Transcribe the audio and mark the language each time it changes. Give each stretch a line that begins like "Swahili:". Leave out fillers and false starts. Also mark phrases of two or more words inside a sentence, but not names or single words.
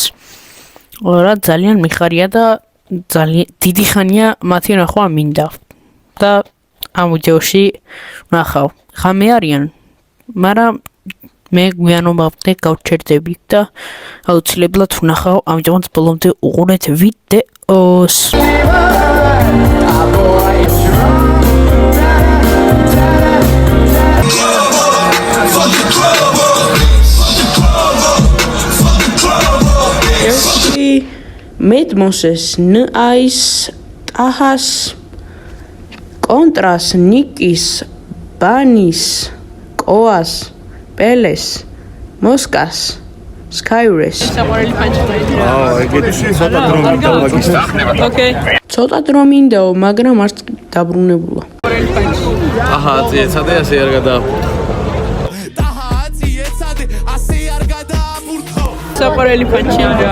Georgian: რა ძალიან მიხარია და ძალიან დიდი ხანია მათი ნახვა მინდა. და ამ ვიდეოში ვნახავ. ხამე არიან, მაგრამ მე გვიანობამდე გავჩერდები და აუცილებლად ვნახავ, ამიტომაც ბოლომდე უყურეთ ვიდეოს. Medmoses, N.I.S, Tahas, Contras, Nikis, Banis, Koas, Peles, Moskas, Skyres. ცოტა დრო მინდაო, მაგრამ არც დაბრუნებულა. აჰა, წიეცადე ასე არ გადააფურთო. საყვარელი პანჩი რა.